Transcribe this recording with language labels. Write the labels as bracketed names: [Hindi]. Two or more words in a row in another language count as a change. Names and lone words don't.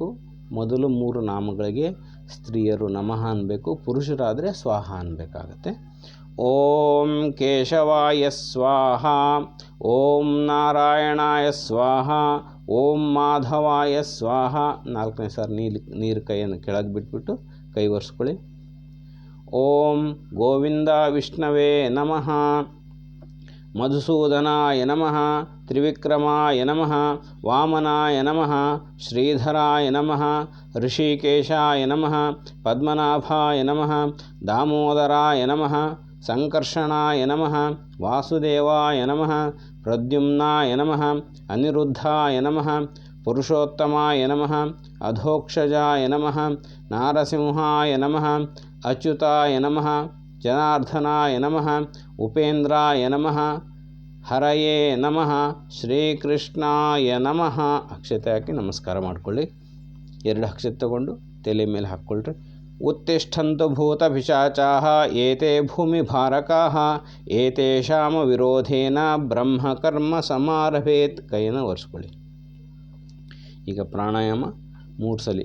[Kannada] ಮೊದಲು 3 ನಾಮಗಳಿಗೆ ಸ್ತ್ರೀಯರು ನಮಃ ಅನ್ಬೇಕು. ಪುರುಷರಾದರೆ ಸ್ವಾಹ ಅನ್ಬೇಕಾಗತ್ತೆ. [Sanskrit] ಓಂ ಕೇಶವಾಯ ಸ್ವಾಹ, ಓಂ ನಾರಾಯಣಾಯ ಸ್ವಾಹ, ಓಂ ಮಾಧವಾಯ ಸ್ವಾಹ. [Kannada] 4ನೇ ಸಾರಿ ನೀರು ಕೈಯನ್ನು ಕೆಳಗೆ ಬಿಟ್ಬಿಟ್ಟು ಕೈ ಒರೆಸ್ಕೊಳ್ಳಿ. [Sanskrit] ಓಂ ಗೋವಿಂದ ವಿಷ್ಣವೇ ನಮಃ, ಮಧುಸೂದನಾಯ ನಮಃ, ತ್ರಿವಿಕ್ರಮಾಯ ನಮಃ, ವಾಮನಾಯ ನಮಃ, ಶ್ರೀಧರಾಯ ನಮಃ, ಋಷಿಕೇಶಾಯ ನಮಃ, ಪದ್ಮನಾಭಾಯ ನಮಃ, ದಾಮೋದರಾಯ ನಮಃ, ಸಂಕರ್ಷಣಾಯ ನಮಃ, ವಾಸುದೇವಾಯ ನಮಃ, ಪ್ರದ್ಯುಮ್ನಾಯ ನಮಃ, ಅನಿರುದ್ಧಾಯ ನಮಃ, ಪುರುಷೋತ್ತಮಾಯ ನಮಃ, ಅಧೋಕ್ಷಜಾಯ ನಮಃ, ನಾರಸಿಂಹಾಯ ನಮಃ, ಅಚ್ಯುತಾಯ ನಮಃ, ಜನಾರ್ದನಾಯ ನಮಃ, ಉಪೇಂದ್ರಾಯ ನಮಃ, ಹರಯೇ ನಮಃ, ಶ್ರೀಕೃಷ್ಣಾಯ ನಮಃ. [Kannada] ಅಕ್ಷತೆ ಹಾಕಿ ನಮಸ್ಕಾರ ಮಾಡಿಕೊಳ್ಳಿ. 2 ಅಕ್ಷತೆ ತಗೊಂಡು ತಲೆ ಮೇಲೆ ಹಾಕ್ಕೊಳ್ರಿ. [Sanskrit] ಉತ್ತಿಷ್ಠಂತು ಭೂತಪಿಶಾಚಾಃ ಏತೇ ಭೂಮಿಭಾರಕಾಃ ಏತೇಷಾಂ ವಿರೋಧೇನ ಬ್ರಹ್ಮಕರ್ಮ ಸಮಾರಭೇತ್. [Kannada] ಕೈಯನ್ನು ಒರೆಸ್ಕೊಳ್ಳಿ. ಈಗ ಪ್ರಾಣಾಯಾಮ 3 ಸಲ.